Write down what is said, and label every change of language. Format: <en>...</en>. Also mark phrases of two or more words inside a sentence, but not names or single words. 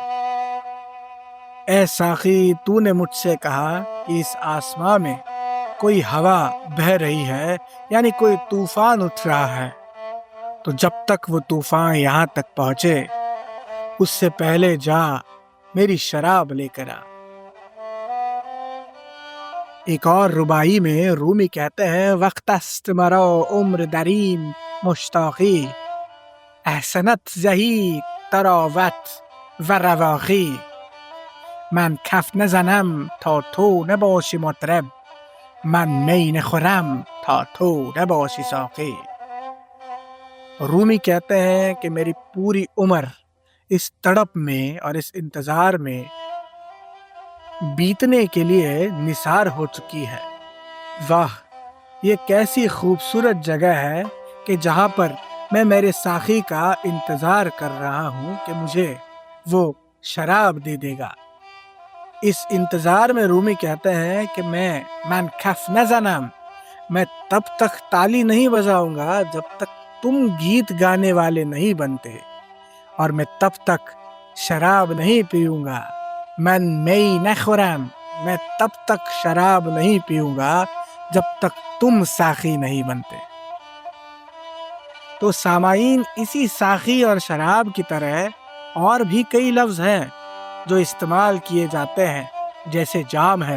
<ur>اے ساقی تو نے مجھ سے کہا کہ اس آسمان میں کوئی ہوا بہہ رہی ہے یعنی کوئی طوفان اٹھ رہا ہے، تو جب تک وہ طوفان یہاں تک پہنچے اس سے پہلے جا میری شراب لے کر آ۔ ایک اور ربائی میں رومی کہتے ہیں</ur> <fa>وقت است مرا عمر درین مشتاقی احسنت زهی تراوت و رواقی من کف نزنم تا تو نباشی مطرب من می نخورم تا تو نباشی ساقی.</fa> <ur>رومی کہتے ہیں کہ میری پوری عمر اس تڑپ میں اور اس انتظار میں بیتنے کے لیے نثار ہو چکی ہے. واہ، یہ کیسی خوبصورت جگہ ہے کہ جہاں پر میں میرے ساقی کا انتظار کر رہا ہوں کہ مجھے وہ شراب دے دے گا. اس انتظار میں رومی کہتے ہیں کہ</ur> <fa>من کف نزنم،</fa> <ur>میں تب تک تالی نہیں بجاؤں گا جب تک تم گیت گانے والے نہیں بنتے، اور میں تب تک شراب نہیں پیوں گا.</ur> <fa>من می نخورم،</fa> <ur>میں تب تک شراب نہیں پیوں گا جب تک تم ساقی نہیں بنتے. تو سامعین، اسی ساقی اور شراب کی طرح اور بھی کئی لفظ ہیں جو استعمال کیے جاتے ہیں، جیسے جام ہے.</ur>